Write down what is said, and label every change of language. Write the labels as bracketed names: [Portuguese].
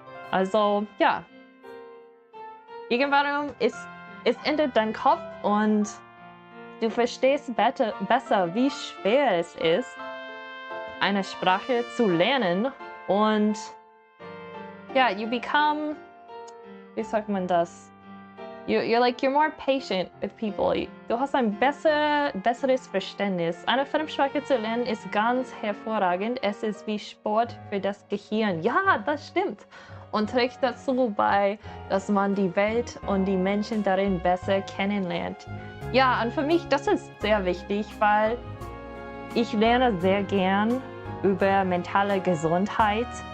[German] Also ja, irgendwann es ändert dein Kopf und du verstehst besser, wie schwer es ist, eine Sprache zu lernen und ja, [English] you become, [German] wie sagt man das? [English] You're more patient with people. [German] Du hast ein besseres Verständnis. Eine Fremdsprache zu lernen ist ganz hervorragend. Es ist wie Sport für das Gehirn. Ja, das stimmt. Und trägt dazu bei, dass man die Welt und die Menschen darin besser kennenlernt. Ja, und für mich, das ist sehr wichtig, weil ich lerne sehr gern über mentale Gesundheit.